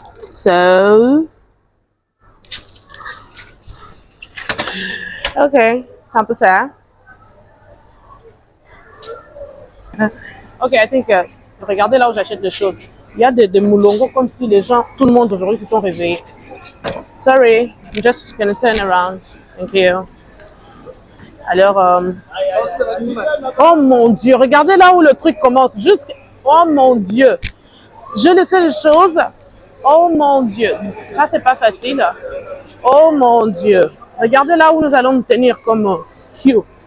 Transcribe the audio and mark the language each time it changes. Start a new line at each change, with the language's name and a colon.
English: So, ok,
French: c'est un peu ça. Ok,
English: I think,
French: regardez là où j'achète les choses. Il y a des moulongos comme si les gens, tout le monde aujourd'hui se sont réveillés.
English: Sorry, I'm just gonna turn around. Thank you.
French: Alors, oh mon Dieu, regardez là où le truc commence. Juste, oh mon Dieu. Je laissais les choses. Oh mon Dieu, ça c'est pas facile. Oh mon Dieu, regardez là où nous allons nous tenir comme Q.